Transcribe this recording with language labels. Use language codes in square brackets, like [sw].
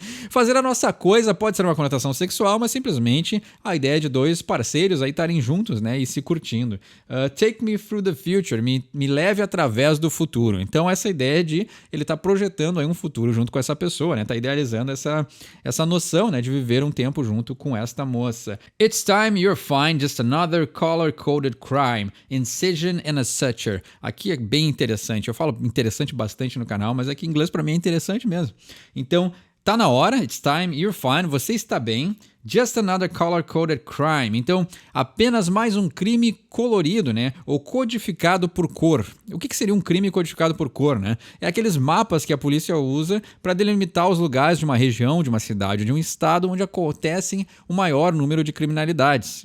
[pt] Fazer a nossa coisa pode ser uma conotação sexual, mas simplesmente a ideia de dois parceiros aí estarem juntos, né, e se curtindo. [en] Take me through the future, [pt] me leve através do futuro. Então essa ideia de ele tá projetando aí um futuro junto com essa pessoa, né, tá idealizando essa noção, né, de viver um tempo junto com esta moça. [en] It's time you're fine, just another color-coded crime, incision and a suture. [pt] Aqui é bem interessante, eu falo interessante bastante no canal, mas aqui em inglês para mim é interessante mesmo. Então, tá na hora, [en] it's time, you're fine, [pt] você está bem. [en] Just another color-coded crime. [pt] Então, apenas mais um crime colorido, né? Ou codificado por cor. O que seria um crime codificado por cor, né? É aqueles mapas que a polícia usa para delimitar os lugares de uma região, de uma cidade, de um estado onde acontecem o maior número de criminalidades.